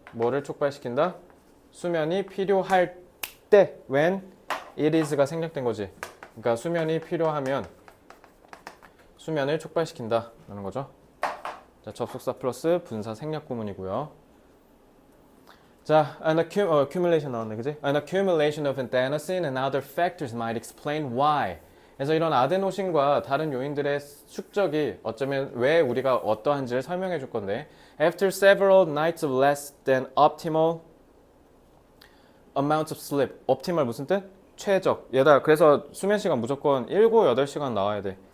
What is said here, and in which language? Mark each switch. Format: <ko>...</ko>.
<ko>뭐를 촉발시킨다? 수면이 필요할 때</ko> <en>when it is</en> <ko>가 생략된 거지. 그러니까 수면이 필요하면 수면을 촉발시킨다 라는 거죠. 자, 접속사 플러스 분사 생략 구문이고요. 자, accumulation 나왔네, 그지?</ko> <en>An accumulation of adenosine and other factors might explain why.</en> <ko>그래서 이런 아데노신과 다른 요인들의 축적이 어쩌면 왜 우리가 어떠한지를 설명해 줄 건데,</ko> <en>after several nights of less than optimal amounts of sleep.</en> <ko>optimal 무슨 뜻? 최적. 얘들아, 그래서 수면 시간 무조건 7, 8시간 나와야 돼.</ko>